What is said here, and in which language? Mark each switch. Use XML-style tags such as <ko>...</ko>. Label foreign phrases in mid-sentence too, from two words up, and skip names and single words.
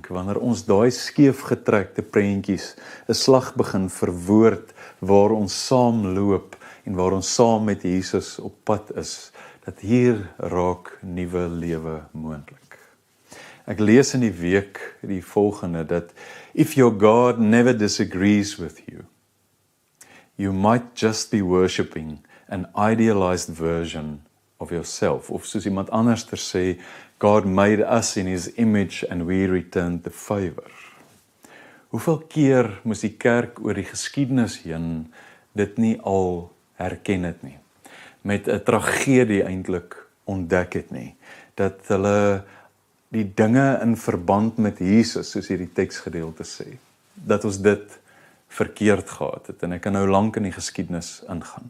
<af>Wanneer ons daai skeefgetrekte prentjies 'n slag begin verwoord waar ons saam loop en waar ons saam met Jesus op pad is, dat hier raak nuwe lewe moontlik. Ek lees in die week die volgende, dat</af> <en>if your God never disagrees with you, you might just be worshipping an idealized version of yourself.</en> <af>Of soos iemand anders ter sê,</af> <en>God made us in his image and we returned the favor.</en> <af>Hoeveel keer moes die kerk oor die geskiedenis heen dit nie al herken het nie, met 'n tragedie eintlik ontdek het nie, dat hulle die dinge in verband met Jesus, soos hierdie teksgedeelte sê, dat ons dit verkeerd gehad het, en ek kan nou lank in die geskiedenis ingaan.</af>